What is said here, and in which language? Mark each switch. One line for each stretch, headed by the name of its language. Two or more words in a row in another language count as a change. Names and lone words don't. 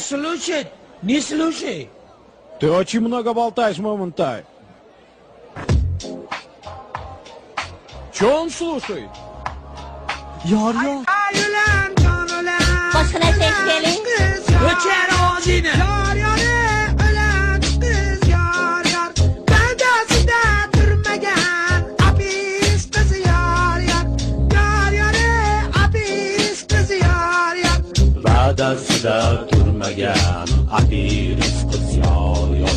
Russian: слушать, не слушай. Ты очень много болтаешь, Момонтай. Че он слушает?
Uzbek: Yor. Boshqa narsa eshitaylik. O'char og'zingni. Va'dasida turmagan apiris qiz yor yor.